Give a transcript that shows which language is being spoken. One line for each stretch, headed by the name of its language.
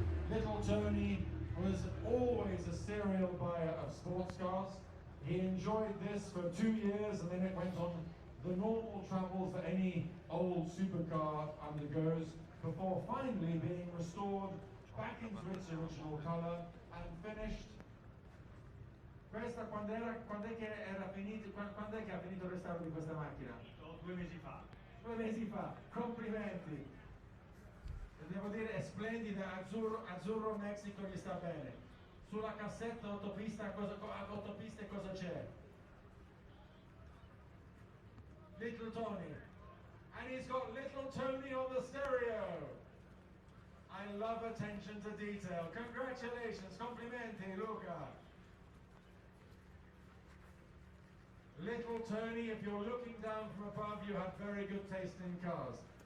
English: Little Tony was always a serial buyer of sports cars. He enjoyed this for 2 years, and then it went on the normal travels that any old supercar undergoes before finally being restored back into its original color and finished.
Italian: Questa quando è che ha finito il restauro di questa macchina? 2 mesi fa. 2 mesi fa, complimenti! Devo dire è splendida, Azzurro Mexico gli sta bene. Sulla cassetta autopiste cosa c'è? Little Tony.
English: And he's got Little Tony on the stereo. I love attention to detail. Congratulations,
Italian: complimenti
English: Luca. Little Tony, if you're looking down from above, you have very good taste in cars.